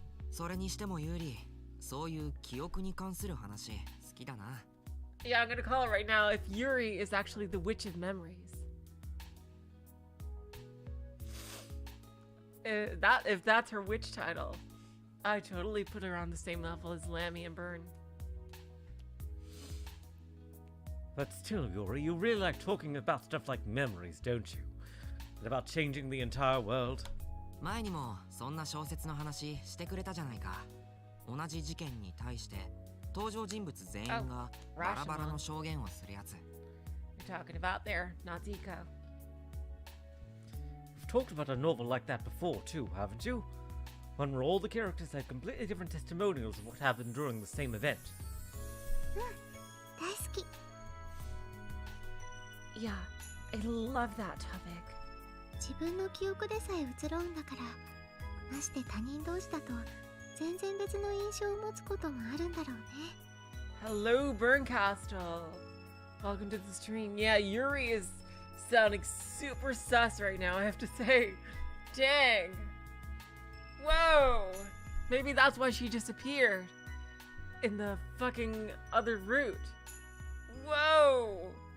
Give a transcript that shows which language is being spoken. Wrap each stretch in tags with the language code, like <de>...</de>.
<ja>それにしてもユーリ、そういう記憶に関する話好きだな。</ja> <en>Yeah, I'm gonna call it right now. If Yuri is actually the Witch of Memories. If that's her witch title, I totally put her on the same level as Lammy and Burn. But still, Yuri, you really like talking about stuff like memories, don't you? And about changing the entire world.</en> <ja>前にもそんな小説の話してくれたじゃないか。同じ事件に対して登場人物全員がバラバラの証言をするやつ。</ja> <en>You're talking about there, Natsuhiko. We've talked about a novel like that before, too, haven't you? One where all the characters had completely different testimonials of what happened during the same event.</en> <ja>大好き。</ja> <en>Yeah, I love that topic.</en> <ja>自分の記憶でさえ移ろうんだから、まして他人同士だと全然別の印象を持つこともあるんだろうね。</ja> <en>Hello, Burncastle. Welcome to the stream. Yeah, Yuri is sounding super sus right now, I have to say. Dang. Whoa. Maybe that's why she disappeared in the fucking other route. Whoa.</en>